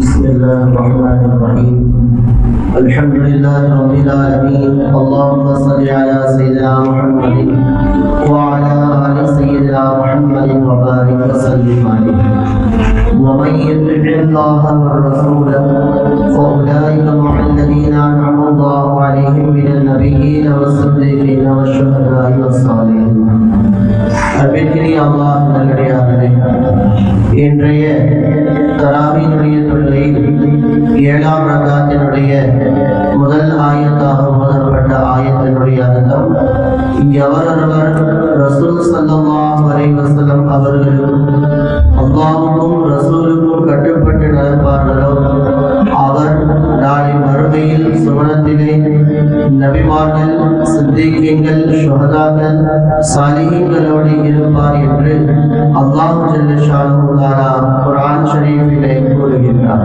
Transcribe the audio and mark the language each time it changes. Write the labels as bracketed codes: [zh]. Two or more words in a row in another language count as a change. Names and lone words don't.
[ar] الله الرحمن الرحيم الحمد لله رب العالمين اللهم صل على سيدنا محمد وعلى آل سيدنا محمد وبارك وسلم عليه ومن يطع الله والرسول فأولئك مع الذين أنعم الله عليهم من النبيين والصديقين والشهداء والصالحين. [ta] அன்பிற்கினிய அல்லாஹ் நல்லடியார்களே, இன்றைய தராவீஹுடைய தொழுகையில் 7ஆம் ரக்காத்தினுடைய முதல் ஆயத்தாக ஓதப்பட்ட ஆயத்தினுடைய அர்த்தம், எவரொருவர் ரசூல் [ar] صلى الله عليه وسلم [ta] அவர்களுக்கும் அல்லாஹ்வுக்கும் ரசூலுக்கும் கட்டுப்பட்டு நடப்பார்களோ அவர் நாளை மறுமையில் சுவனத்திலே நபிமார்கள், சித்தீகீன்கள், ஷுஹதாக்கள், சாலிஹீன்களோடு இருப்பார் என்று அல்லாஹ் [ar] جل شأنه تعالى [ta] குர்ஆன் ஷரீஃபிலே கூறுகின்றார்.